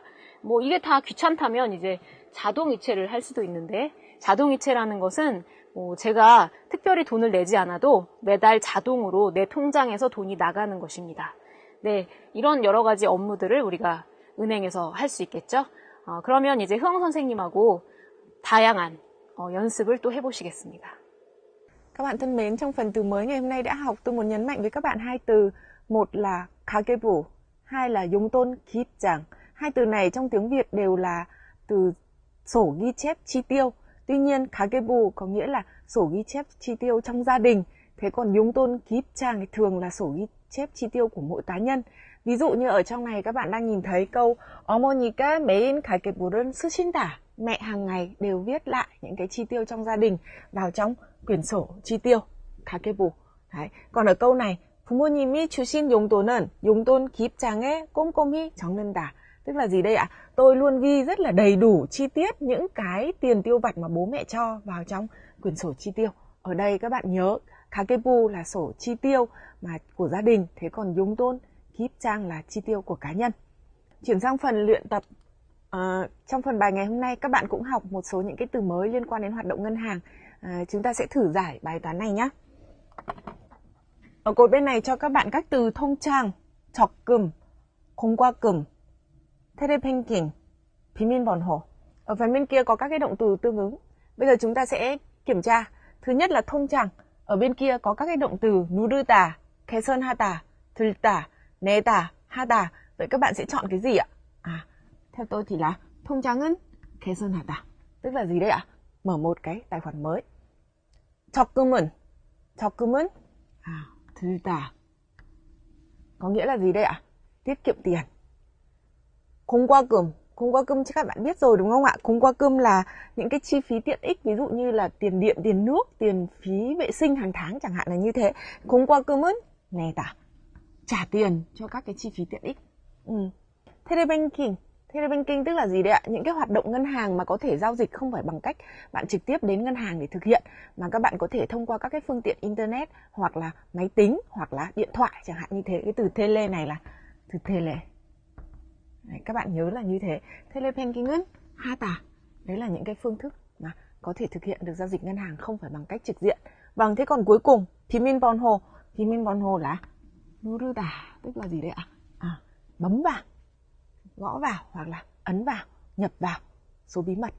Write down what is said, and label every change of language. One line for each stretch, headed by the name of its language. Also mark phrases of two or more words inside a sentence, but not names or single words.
Korean: 이게 다 귀찮다면 이제 자동이체를 할 수도 있는데, 자동이체라는 것은 제가 특별히 돈을 내지 않아도 매달 자동으로 내 통장에서 돈이 나가는 것입니다. 네, 이런 여러 가지 업무들을 우리가 은행에서 할 수 있겠죠. 그러면 이제 흐엉 선생님하고 다양한 연습을 또 해보시겠습니다.
Vietnamese: Các bạn thân mến, trong phần từ mới ngày hôm nay đã học, tôi muốn nhấn mạnh với các bạn hai từ. Một là 가계부, hai là
Korean: 용돈 기입장.
Vietnamese: Hai từ này trong tiếng Việt đều là từ sổ ghi chép chi tiêu. Tuy nhiên, 가계부 có nghĩa là sổ ghi chép chi tiêu trong gia đình. Thế còn
Korean: 용돈 기입장
Vietnamese: thì thường là sổ ghi chép chi tiêu của mỗi cá nhân. Ví dụ như ở trong này các bạn đang nhìn thấy câu
Korean: 어머니가 매일 가계부를 쓰신다.
Vietnamese: Mẹ hàng ngày đều viết lại những cái chi tiêu trong gia đình vào trong quyển sổ chi tiêu, 가계부. Đấy. Còn ở câu này,
Korean: 부모님이 주신 용돈은 용돈 기입장에 꼼꼼히 적는다.
Vietnamese: Tức là gì đây ạ? Tôi luôn ghi rất là đầy đủ chi tiết những cái tiền tiêu vặt mà bố mẹ cho vào trong quyển sổ chi tiêu. Ở đây các bạn nhớ, 가계부 là sổ chi tiêu mà của gia đình, thế còn
Korean: 용돈 기입장
Vietnamese: là chi tiêu của cá nhân. Chuyển sang phần luyện tập. Trong phần bài ngày hôm nay các bạn cũng học một số những cái từ mới liên quan đến hoạt động ngân hàng. Chúng ta sẽ thử giải bài toán này nhé. Ở cột bên này cho các bạn các từ
Korean: 통장, 적금, 공과금, 텔레뱅킹, 비밀번호.
Vietnamese: Ở phần bên kia có các cái động từ tương ứng. Bây giờ chúng ta sẽ kiểm tra. Thứ nhất là 통장. Ở bên kia có các cái động từ
Korean: 누르다, 개선하다, 들다, 내다, 하다.
Vietnamese: Vậy các bạn sẽ chọn cái gì ạ? Theo tôi thì là
Korean: 통장은 개선하다.
Vietnamese: Tức là gì đây ạ? Mở một cái tài khoản mới.
Korean: 적금은 들다.
Vietnamese: Có nghĩa là gì đây ạ? Tiết kiệm tiền. 공과금 chắc các bạn biết rồi đúng không ạ? 공과금 là những cái chi phí tiện ích, ví dụ như là tiền điện, tiền nước, tiền phí vệ sinh hàng tháng chẳng hạn là như thế.
Korean: 공과금은 내다.
Vietnamese: Trả tiền cho các cái chi phí tiện ích. Telebanking tức là gì đấy ạ? Những cái hoạt động ngân hàng mà có thể giao dịch không phải bằng cách bạn trực tiếp đến ngân hàng để thực hiện, mà các bạn có thể thông qua các cái phương tiện internet hoặc là máy tính hoặc là điện thoại chẳng hạn như thế. Cái từ tele này là từ tele. Đấy, các bạn nhớ là như thế.
Korean: Telebanking은 하다.
Vietnamese: Đấy là những cái phương thức mà có thể thực hiện được giao dịch ngân hàng không phải bằng cách trực diện. Vâng, thế còn cuối cùng 비밀번호 là 누르다, tức là gì đấy ạ? Bấm vào, gõ vào hoặc là ấn vào, nhập vào số bí mật.